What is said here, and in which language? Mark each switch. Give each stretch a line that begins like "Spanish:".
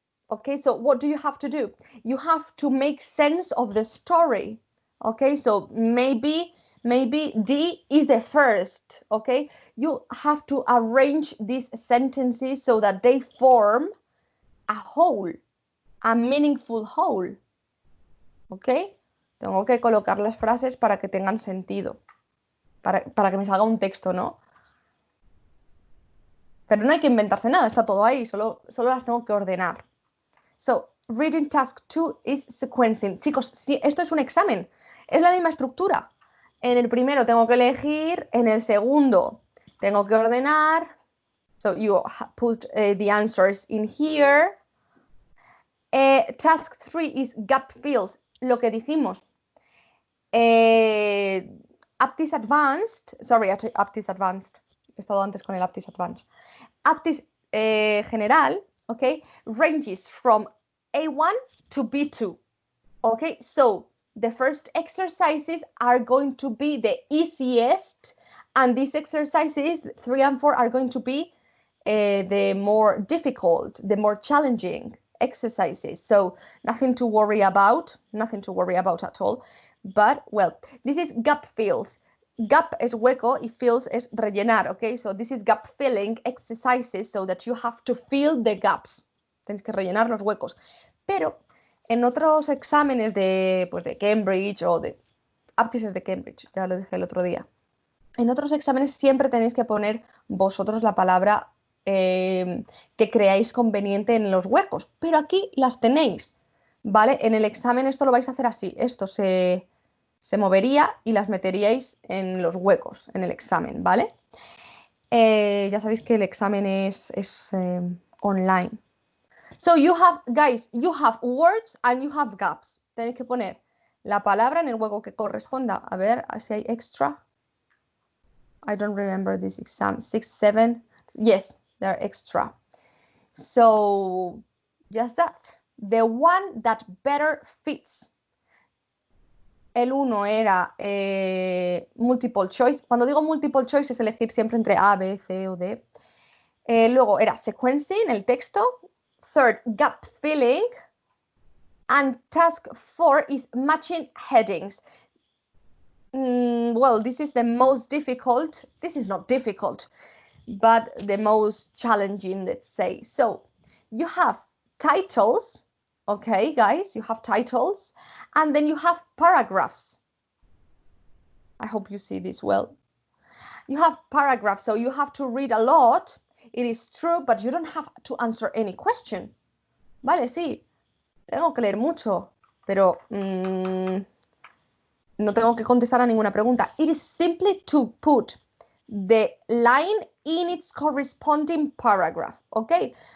English: Okay, so what do you have to do? You have to make sense of the story. Okay, so maybe D is the first. Okay, you have to arrange these sentences so that they form a whole, a meaningful whole.
Spanish: Okay, tengo que colocar las frases para que tengan sentido. Para que me salga un texto, ¿no? Pero no hay que inventarse nada, está todo ahí, solo las tengo que ordenar.
English: So, reading task 2 is sequencing.
Spanish: Chicos, si esto es un examen, es la misma estructura. En el primero tengo que elegir, en el segundo tengo que ordenar.
English: So, you put the answers in here. Task 3 is gap fills,
Spanish: lo que dijimos. APTIS Advanced,
English: sorry,
Spanish: APTIS Advanced, he estado antes con el APTIS Advanced.
English: APTIS General, okay, ranges from A1 to B2, okay, so the first exercises are going to be the easiest, and these exercises 3 and 4 are going to be the more difficult, the more challenging exercises, so nothing to worry about at all. But, well, this is gap fills.
Spanish: Gap es hueco y fills es rellenar,
English: okay? So this is gap filling exercises so that you have to fill the gaps.
Spanish: Tienes que rellenar los huecos. Pero en otros exámenes de Cambridge o de APTIS es de Cambridge, ya lo dije el otro día. En otros exámenes siempre tenéis que poner vosotros la palabra que creáis conveniente en los huecos. Pero aquí las tenéis, ¿vale? En el examen esto lo vais a hacer así. Esto se movería y las meteríais en los huecos en el examen, ¿vale? Ya sabéis que el examen es online.
English: So you have, guys, you have words and you have gaps.
Spanish: Tenéis que poner la palabra en el hueco que corresponda. A ver si hay extra.
English: I don't remember this exam. 6, 7. Yes, they're extra. So just that. The one that better fits.
Spanish: El uno era multiple choice. Cuando digo multiple choice es elegir siempre entre A, B, C o D. Luego era sequencing, el texto.
English: Third, gap filling. And task 4 is matching headings. Well, this is the most difficult. This is not difficult, but the most challenging, let's say. So you have titles, okay, guys, you have titles, and then you have paragraphs. I hope you see this well. You have paragraphs, so you have to read a lot. It is true, but you don't have to answer any question.
Spanish: Vale, sí, tengo que leer mucho, pero no tengo que contestar a ninguna pregunta.
English: It is simply to put the line in its corresponding paragraph, ¿ok?